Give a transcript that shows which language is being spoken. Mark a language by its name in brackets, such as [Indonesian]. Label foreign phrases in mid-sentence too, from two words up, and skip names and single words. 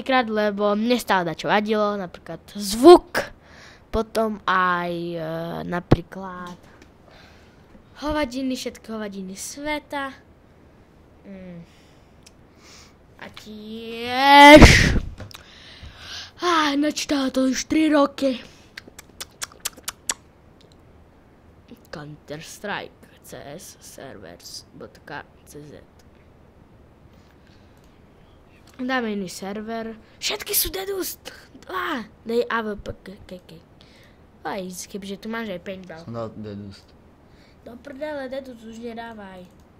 [Slovak] krát, lebo mne stále dačo vadilo, napríklad zvuk, potom aj napríklad hovadiny, všetky hovadiny sveta. A tiež načítala to už 3 roky. Counter-Strike CS servers.cz. Dáme iný server. Všetky sú dedust. Dej AVP. Aj, kebyže tu máš aj paintball. Som dal dedust. Do prdele, dedust už nedávaj.